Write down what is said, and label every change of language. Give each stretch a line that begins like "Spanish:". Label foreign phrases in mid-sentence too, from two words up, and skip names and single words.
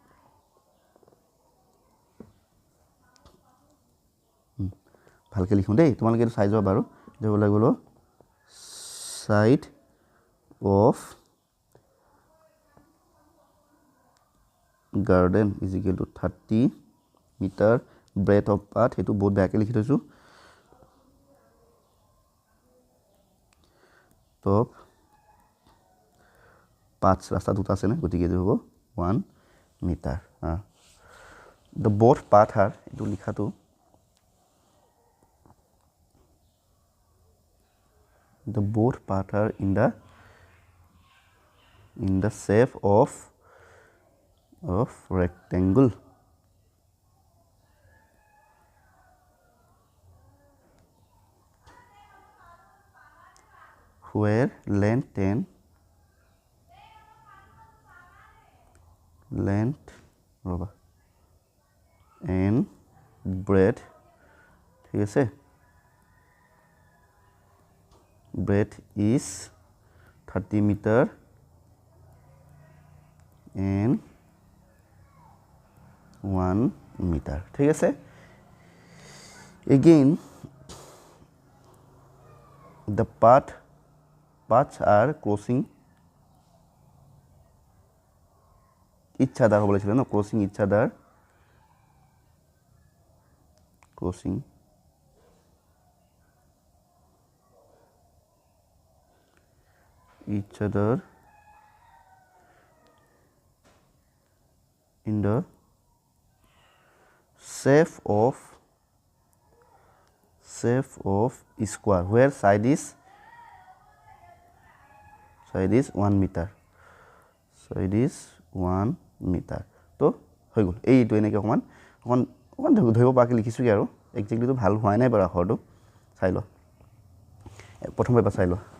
Assamese: ভালকৈ লিখো দেই তোমালোকে এটা চাই যোৱা বাৰু যে ওলাই গলো
English: side of garden is equal to 30 meter breadth of path
Assamese: এটো বহুত বেয়াকৈ লিখি থৈছো
English: top path
Assamese: ৰাস্তা দুটা আছে না গতিকে এটো হ'ব 1 মিটাৰ
English: the both path are
Assamese: এটো লিখাটো
English: the both path are in the shape of rectangle where length and breadth
Assamese: ঠিক আছে
English: breadth is 30 meter and 1 meter
Assamese: ঠিক আছে
English: again the paths are crossing each other
Bangla: বলেছিল না
English: crossing each other in the shape of square where side is
Assamese: 1 meter তো হৈ গল এইটো এনেকৈ অকমান ধৰিব পাকে লিখিছো কি আৰু একজেক্টলি তো ভাল হোৱা নাই বাৰু আখৰটো চাই ল প্ৰথম এবাৰ চাই ল